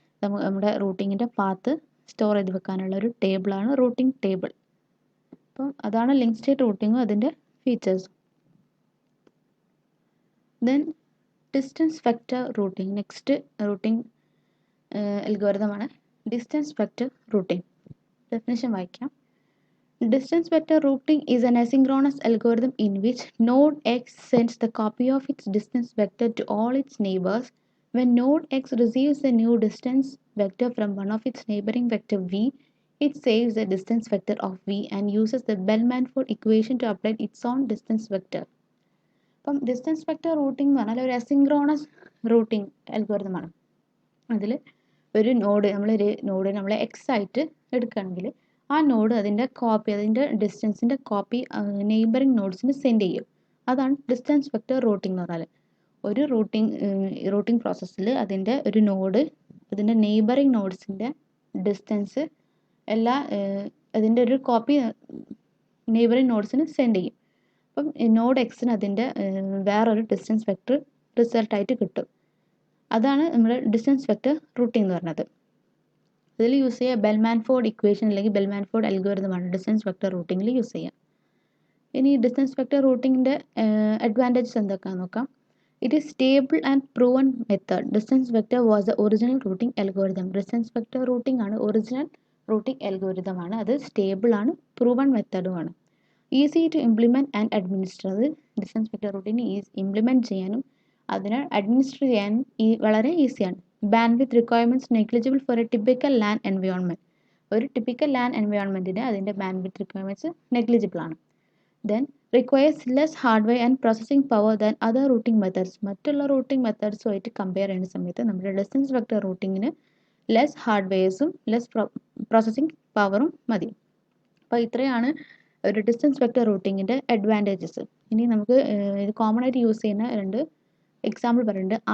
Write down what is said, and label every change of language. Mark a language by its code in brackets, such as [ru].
[ml] നമ്മുടെ റൂട്ടിങ്ങിൻ്റെ path store ചെയ്ത് വെക്കാനുള്ള ഒരു ടേബിളാണ് റൂട്ടിംഗ് ടേബിൾ. അപ്പം അതാണ് ലിങ്ക് സ്റ്റേറ്റ് റൂട്ടിങ്ങും അതിൻ്റെ features. Then distance vector routing, next routing അൽഗോരിതമാണ് distance vector routing. Definition വായിക്കാം. [en] Distance vector routing is an asynchronous algorithm in which node x sends the copy of its distance vector to all its neighbors. When node x receives a new distance vector from one of its neighboring vector v, it saves the distance vector of v and uses the Bell-Manifold equation to apply its own distance vector. [ml] അപ്പം distance vector routing എന്ന് പറഞ്ഞാൽ ഒരു asynchronous routing അൽഗോരിതമാണ്. അതിൽ ഒരു node നമ്മൾ X ആയിട്ട് എടുക്കുകയാണെങ്കിൽ ആ നോഡ് അതിൻ്റെ കോപ്പി, അതിൻ്റെ ഡിസ്റ്റൻസിൻ്റെ കോപ്പി നെയ്ബറിംഗ് നോഡ്സിന് സെൻഡ് ചെയ്യും. അതാണ് ഡിസ്റ്റൻസ് വെക്റ്റർ റൂട്ടിംഗ് എന്ന് പറഞ്ഞാൽ. ഒരു റൂട്ടിംഗ് പ്രോസസ്സിൽ അതിൻ്റെ ഒരു നോഡ് അതിൻ്റെ നെയ്ബറിംഗ് നോഡ്സിൻ്റെ ഡിസ്റ്റൻസ് അതിൻ്റെ ഒരു കോപ്പി നെയ്ബറിംഗ് നോഡ്സിന് സെൻഡ് ചെയ്യും. അപ്പം നോഡ് എക്സിന് അതിൻ്റെ വേറൊരു ഡിസ്റ്റൻസ് വെക്റ്റർ റിസൾട്ടായിട്ട് കിട്ടും. അതാണ് നമ്മുടെ ഡിസ്റ്റൻസ് വെക്റ്റർ റൂട്ടിംഗ് എന്ന് പറയുന്നത്. ഇതിൽ യൂസ് ചെയ്യുക ബെൽ-മാൻഫോർഡ് ഇക്വേഷൻ അല്ലെങ്കിൽ ബെൽ-മാൻഫോർഡ് അൽഗോരിതമാണ് ഡിസ്റ്റൻസ് വെക്റ്റർ റൂട്ടിങ്ങിൽ യൂസ് ചെയ്യുക. ഇനി ഡിസ്റ്റൻസ് വെക്റ്റർ റൂട്ടിങ്ങിൻ്റെ അഡ്വാൻറ്റേജസ് എന്തൊക്കെയാണെന്ന് നോക്കാം. [en] It is stable and proven method. Distance vector was the original routing algorithm. [ml] Distance vector routing ആണ് original routing algorithm ആണ്. അത് stable ആണ്, proven method ആണ്. [en] Easy to implement and administer. [ml] അത് ഡിസ്റ്റൻസ് വെക്ടർ റൂട്ടിന് implement ചെയ്യാനും അതിനെ അഡ്മിനിസ്റ്റർ ചെയ്യാനും വളരെ ഈസിയാണ്. [en] Bandwidth requirements negligible for a typical LAN environment. [ml] ഒരു ടിപ്പിക്കൽ ലാൻ എൻവയോൺമെൻറ്റിന് അതിൻ്റെ ബാൻഡ്വിഡ്ത്ത് റിക്വയർമെൻറ്റ്സ് നെഗ്ലിജിബിൾ ആണ്. [en] Then requires less hardware and processing power than other routing methods. [ml] മറ്റുള്ള റൂട്ടിംഗ് മെത്തേഡ്സുമായിട്ട് കമ്പയർ ചെയ്യുന്ന സമയത്ത് നമ്മുടെ distance vector റൂട്ടിങ്ങിന് less ഹാർഡ്വെയർസും less processing പവറും മതി. അപ്പോൾ ഇത്രയാണ് ഒരു ഡിസ്റ്റൻസ് വെക്ടർ റൂട്ടിങ്ങിൻ്റെ അഡ്വാൻറ്റേജസ്. ഇനി നമുക്ക് ഇത് കോമൺ ആയിട്ട് യൂസ് ചെയ്യുന്ന രണ്ട് എക്സാമ്പിൾ പറയുന്നുണ്ട്.